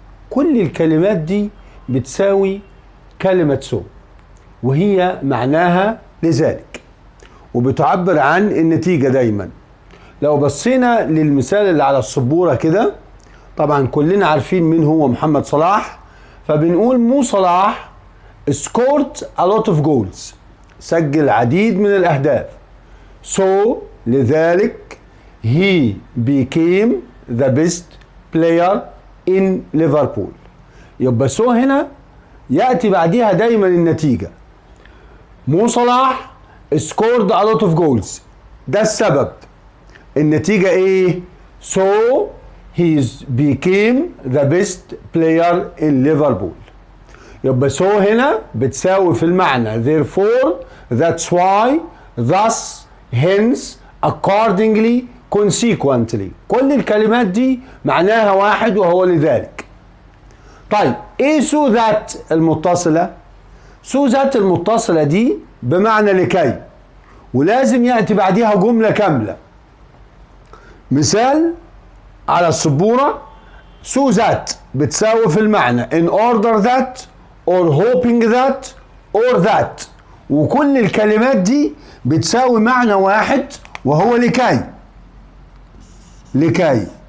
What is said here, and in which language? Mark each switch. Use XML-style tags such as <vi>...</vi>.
<ar>كل الكلمات دي بتساوي كلمة سو وهي معناها لذلك وبتعبر عن النتيجة دايما. لو بصينا للمثال اللي على السبورة كده، طبعا كلنا عارفين مين هو محمد صلاح، فبنقول مو صلاح</ar> <en>scored a lot of goals،</en> <ar>سجل عديد من الأهداف.</ar> <en>so</en> <ar>لذلك</ar> <en>he became the best player in Liverpool.</en> <ar>يبقى so هنا يأتي بعدها دايما النتيجة.</ar> <en>مو صلاح scored a lot of goals،</en> <ar>ده السبب. النتيجة ايه؟</ar> <en>so he became the best player in Liverpool.</en> <ar>يبقى</ar> <en>so</en> <ar>هنا بتساوي في المعنى</ar> <en>therefore, that's why, thus, hence, accordingly, consequently.</en> <ar>كل الكلمات دي معناها واحد وهو لذلك. طيب ايه so that المتصلة؟ so that المتصلة دي بمعنى لكي، ولازم يأتي بعدها جملة كاملة. مثال على السبورة so that بتساوي في المعنى</ar> <en>in order that or hoping that or that،</en> <ar>وكل الكلمات دي بتساوي معنى واحد وهو لكي.</ar>